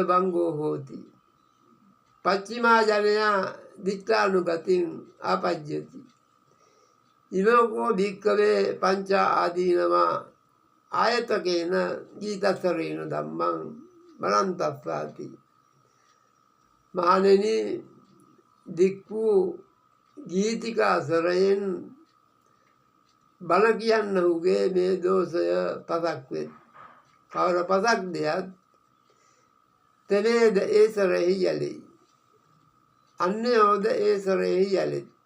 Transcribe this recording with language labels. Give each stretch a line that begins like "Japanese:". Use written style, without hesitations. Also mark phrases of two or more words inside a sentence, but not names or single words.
Pali: බංගෝ හෝති පච්චිමා ජනයා දික්ඨානුගතින් ආපජ්ජති ඉමකෝ භික්කවේ පංචා ආදීනවා ආයතකේන ගීතස්සරේන ධම්මං මනන්තස්සාති
Sinhala: මහණෙනි දික් වූ ගීතිකාසරයෙන් බණ කියන්නහුගේ මේ දෝෂය පසක් වෙත් කවර පසක් දෙයක් තෙනේද ඒ සරෙහි යැලෙයි අන්‍යෝද ඒ සරෙහි යැලෙත්